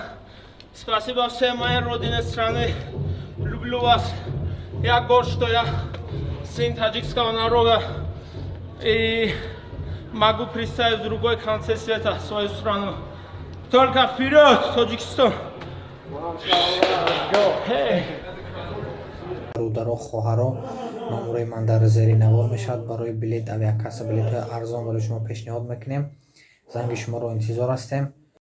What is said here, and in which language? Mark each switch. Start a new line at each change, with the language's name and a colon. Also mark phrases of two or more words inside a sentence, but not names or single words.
Russian: Спасибо всем моей родине страны. Люблю вас. Я горд, что я сын таджикского народа. И могу представить в другой конце света свою страну. Только вперед, Таджикистан!
Persian: برادر و خواهرها نمره من در زیر نوار میشد. برای بلیت اویاکاس بلیت ارزان برای شما پیشنهاد میکنیم. زنگ شما رو انتظار هستیم.